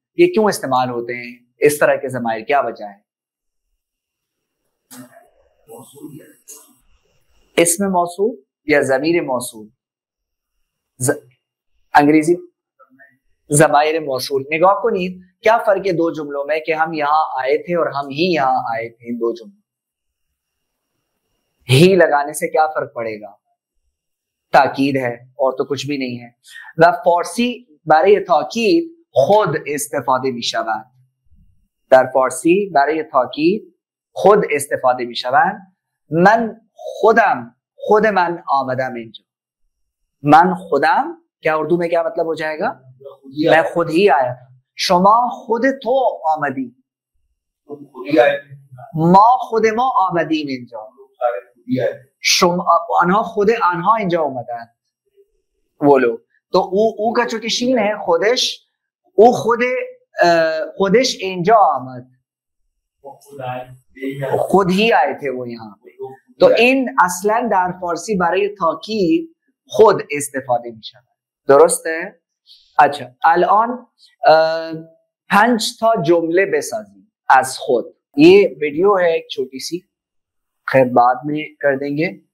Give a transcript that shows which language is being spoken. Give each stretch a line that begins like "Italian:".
Urdu: یہ کیوں استعمال ہوتے ہیں اس طرح کے ضمائر؟ کیا وجہ ہے؟ اسم موصول یا ضمیر موصول؟ انگریزی ضمائر موصول.
Persian: نگاہ کنید
Urdu: کیا فرق ہے دو جملوں میں کہ ہم یہاں آئے تھے اور ہم ہی یہاں آئے تھے. ان دو جملوں ہی لگانے سے کیا فرق پڑے گا؟ تاکید ہے اور تو کچھ بھی نہیں ہے.
Persian: و فارسی برای تاکید خود استفاده می شود. در فارسی برای تاکید خود استفاده می شود. من خودم، خود من آمدم اینجا. من خودم
Urdu: کیا اردو میں کیا مطلب ہو جائے گا؟ میں خود ہی آیا تھا.
Persian: شما خود تو آمدی. ما خود ما آمدیم اینجا، شما آنها خود آنها اینجا اومدن.
Urdu: ولو تو او کا چونکه شین ہے خودش،
Persian: او خودش اینجا آمد،
Urdu: خود ہی آئے تھے وہ یہاں پہ.
Persian: تو این اصلا در فارسی برای تاکید خود استفاده می شود. درسته؟ اچھا الان 5 تا جمله بسازیم از خود.
Urdu: یہ ویڈیو ہے ایک چھوٹی سی، خیر بعد میں کر دیں گے.